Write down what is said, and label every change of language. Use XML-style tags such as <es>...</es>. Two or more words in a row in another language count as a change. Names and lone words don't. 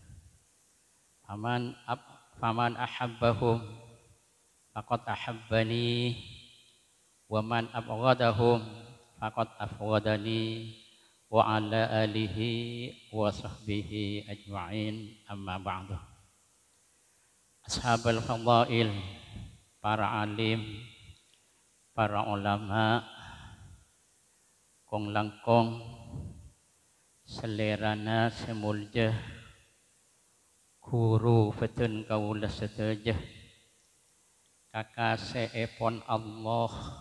<ar>فمن أحبهم فقد أحبني ومن أبغضهم فقد أبغضني وعلى آله وصحبه أجمعين أما بعد. أصحاب الفضائل,</ar> <mad>para alim, para ulama, kong langkong, selerana semulja, guru fetun kaula sedaya, kakaseepon Allah,</mad>